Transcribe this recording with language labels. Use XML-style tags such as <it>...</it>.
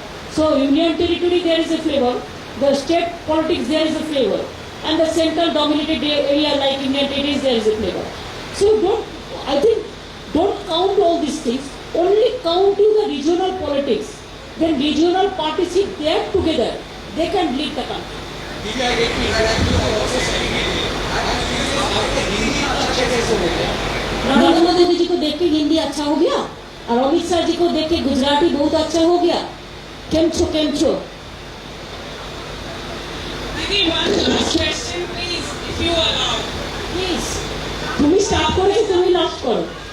<en>So Union Territory there is a flavor, the state politics there is a flavor, and the central dominated area like Indian Territories there is a flavor. So don't count all these things, only count to the regional politics. Then regional parties, if they are together, they can lead the country.</en> <hi>Narendra Modi ji को देख के हिंदी अच्छा हो गया और अमित शाह जी को देख के गुजराती बहुत अच्छा हो गया।</hi> <gu>केम छो</gu> <bn>प्लीज তুমি স্টার্ট করেছো, তুমি লাস্ট করো।</bn>